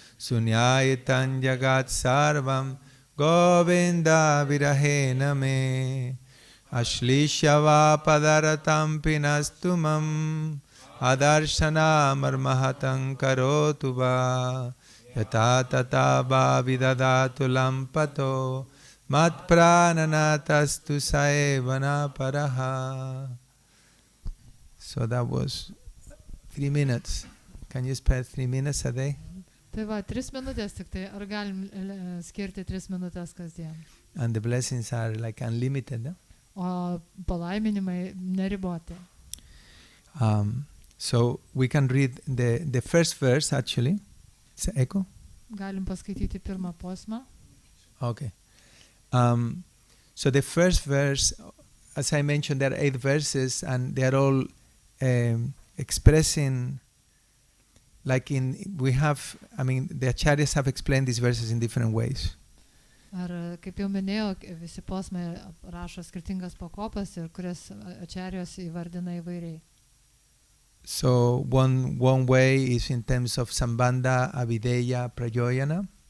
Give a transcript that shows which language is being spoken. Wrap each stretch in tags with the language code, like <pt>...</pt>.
<sa>Sunyayitan jagat sarvam Govinda virahena me Ashlishyava padaratam pinastumam Adarshana marmahatang karotu va Yata tata va vidadatu lampato Mat prananatastu saevana paraha.</sa> <en>So that was 3 minutes. Can you spare 3 minutes a day?</en> <lt>Tai va, 3 minutės tik tai. Ar galim skirti 3 minutės kasdien?</lt> <en>And the blessings are like unlimited. No?</en> <lt>O palaiminimai neriboti.</lt> <en>So we can read the first verse actually. Is it echo?</en> <lt>Galim paskaityti pirmą posmą.</lt> <en>Okay. So the first verse, as I mentioned, there are 8 verses and they are all expressing the acharyas have explained these verses in different ways.</en> <lt>Ar kaip jau minėjau, visi posmai rašo skirtingas pakopas ir kurias acharyos įvardina įvairiai.</lt> <en>So one way is in terms of sambandha, avideya, prayoyana.</en>